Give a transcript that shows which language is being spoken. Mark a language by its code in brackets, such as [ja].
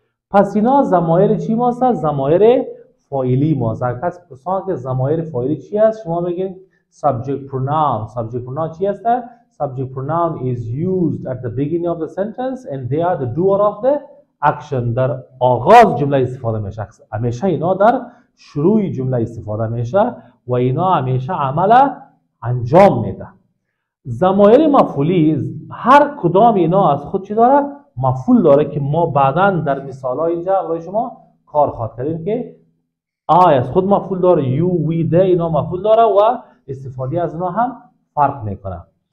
[fa] پس اینا ضمایر چی ماست؟ ضمایر فاعلی ماست. اگر کسی بپرسه که ضمایر فاعلی چی است، شما بگین [en] subject pronoun. subject pronoun [fa] چی است؟ [en] subject pronoun is used at the beginning of the sentence and they are the doer of the action. [fa] در آغاز جمله استفاده میشه. همیشه اینا در شروع جمله استفاده میشه و اینا همیشه عمل انجام میده. ضمایر مفعولی هر کدام اینا از خود چی داره؟ مفعول داره که ما بعداً در مثال ها اینجا برای شما کار خواهد کردیم که I از خود مفعول داره، you, we, they اینا مفعول داره و استفاده از اینا هم فرق میکنه.